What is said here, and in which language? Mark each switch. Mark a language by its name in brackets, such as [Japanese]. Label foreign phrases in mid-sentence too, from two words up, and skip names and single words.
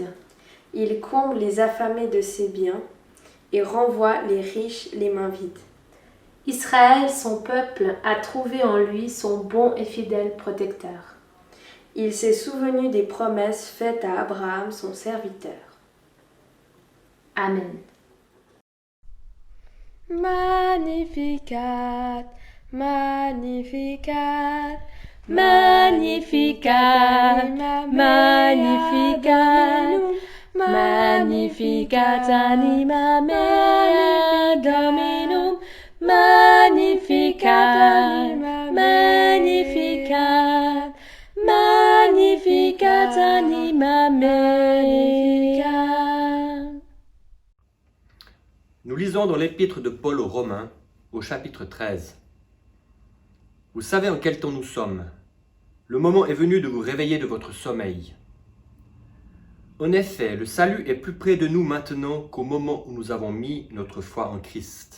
[French] Il comble les affamés de ses biens et renvoie les riches les mains vides. Israël, son peuple, a trouvé en lui son bon et fidèle protecteur. Il s'est souvenu des promesses faites à Abraham, son serviteur. Amen. [Latin] Magnificat, Magnificat, Magnificat, Magnificat, Magnificat anima mea Dominum, Magnificat, Magnificat, Magnificat anima mea. [French] Nous lisons dans l'épître de Paul aux Romains, au chapitre 13. Vous savez en quel temps nous sommes. Le moment est venu de vous réveiller de votre sommeil. En effet, le salut est plus près de nous maintenant qu'au moment où nous avons mis notre foi en Christ.